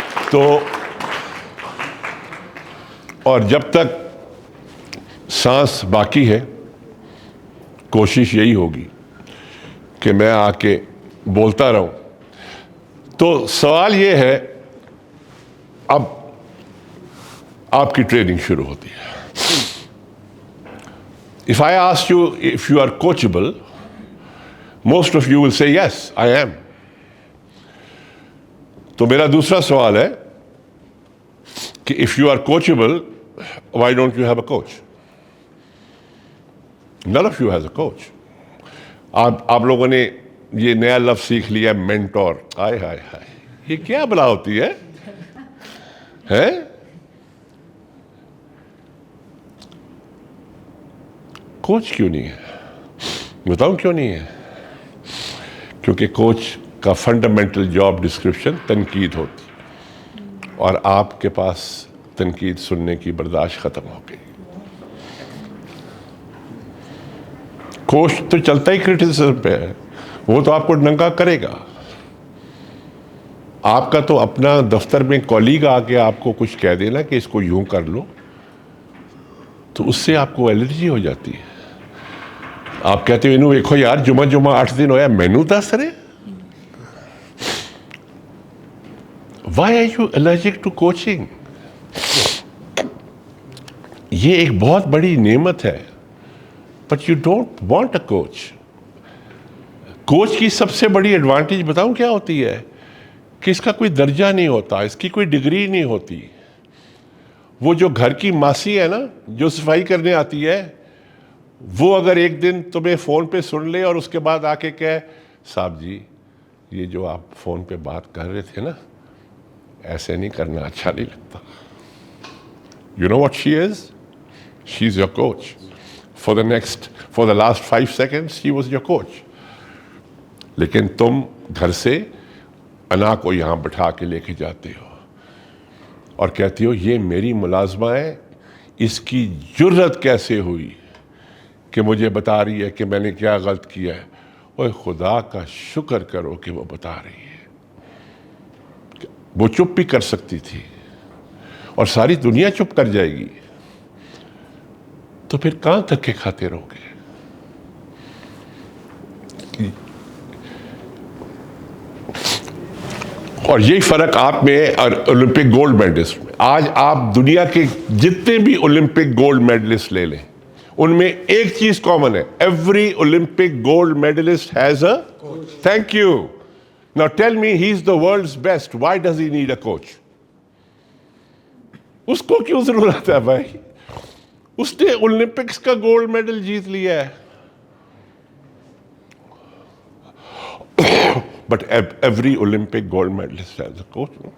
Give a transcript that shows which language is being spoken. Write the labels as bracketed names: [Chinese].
[Urdu] تو اور جب تک سانس باقی ہے کوشش یہی ہوگی کہ میں آ کے بولتا رہوں. تو سوال یہ ہے, اب آپ کی ٹریننگ شروع ہوتی ہے. [English] If I ask you if you are coachable, most of you will say yes, I am. [Urdu] تو میرا دوسرا سوال ہے کہ [English] if you are coachable, why don't you have a coach? None of you has a coach. [Urdu] آپ لوگوں نے یہ نیا لفظ سیکھ لیا مینٹور. ہائے ہائے ہائے, یہ کیا بلا ہوتی ہے ہیں؟ کوچ کیوں نہیں ہے؟ بتاؤں کیوں نہیں ہے؟ کیونکہ کوچ کا فنڈامنٹل جاب ڈسکرپشن تنقید ہوتی, اور آپ کے پاس تنقید سننے کی برداشت ختم ہو گئی. کوچ تو چلتا ہی کرٹیسزم پہ ہے, وہ تو آپ کو ننگا کرے گا. آپ کا تو اپنا دفتر میں کولیگ آ کے آپ کو کچھ کہہ دینا کہ اس کو یوں کر لو, تو اس سے آپ کو الرجی ہو جاتی ہے. [Punjabi] آپ کہتے ہو انہوں دیکھو یار جمعہ 8 دن ہویا مینو دس رہے. [English] Why are you allergic to coaching? [Urdu] یہ ایک بہت بڑی نعمت ہے, [English] but you don't want a coach. [Urdu] Coach کی سب سے بڑی ایڈوانٹیج بتاؤں کیا ہوتی ہے؟ کہ اس کا کوئی درجہ نہیں ہوتا, اس کی کوئی ڈگری نہیں ہوتی. وہ جو گھر کی ماسی ہے نا, جو صفائی کرنے آتی ہے, وہ اگر ایک دن تمہیں فون پہ سن لے اور اس کے بعد آ کے کہے صاحب جی یہ جو آپ فون پہ بات کر رہے تھے نا, ایسے نہیں کرنا, اچھا نہیں لگتا. [English] You know what she is? She's your coach. For the last 5 seconds, she was your coach. [Urdu] لیکن تم گھر سے انا کو یہاں بٹھا کے لے کے جاتے ہو اور کہتی ہو یہ میری ملازمہ ہے, اس کی جرت کیسے ہوئی کہ مجھے بتا رہی ہے کہ میں نے کیا غلط کیا ہے. اوہ خدا کا شکر کرو کہ وہ بتا رہی ہے. وہ چپ بھی کر سکتی تھی اور ساری دنیا چپ کر جائے گی, تو پھر کہاں دھکے کھاتے رہو گے؟ اور یہی فرق آپ میں اور اولمپک گولڈ میڈلسٹ میں. آج آپ دنیا کے جتنے بھی اولمپک گولڈ میڈلسٹ لے لیں, ان میں ایک چیز کامن ہے, [English] Every Olympic gold medallist has a coach. Thank you. Now tell me, he's the world's best. Why does he need a coach? [Urdu] اس کو کیوں ضرورت ہے بھائی؟ اس نے اولمپکس کا گولڈ میڈل جیت لیا ہے. [English] But every Olympic gold medalist has a coach.